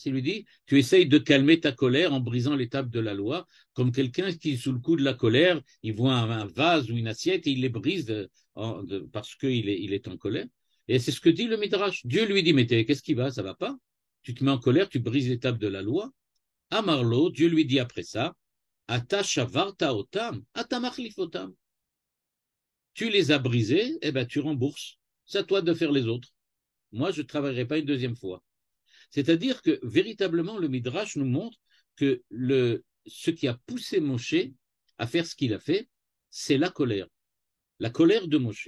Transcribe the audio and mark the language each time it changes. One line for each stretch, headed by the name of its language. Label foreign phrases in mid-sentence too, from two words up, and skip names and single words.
French: Il lui dit, tu essayes de calmer ta colère en brisant les tables de la loi, comme quelqu'un qui, sous le coup de la colère, il voit un vase ou une assiette et il les brise parce qu'il est en colère. Et c'est ce que dit le Midrash. Dieu lui dit, mais qu'est-ce qui va? Ça va pas? Tu te mets en colère, tu brises les tables de la loi.
Hebrew: אמר לו,
French: Dieu lui dit après ça,
Hebrew: אתה שברת אותם, אתה מחליף אותם.
French: Tu les as brisés, eh ben tu rembourses. C'est à toi de faire les autres. Moi, je ne travaillerai pas une deuxième fois. C'est-à-dire que véritablement, le Midrash nous montre que ce qui a poussé Moshe à faire ce qu'il a fait, c'est la colère de Moshe.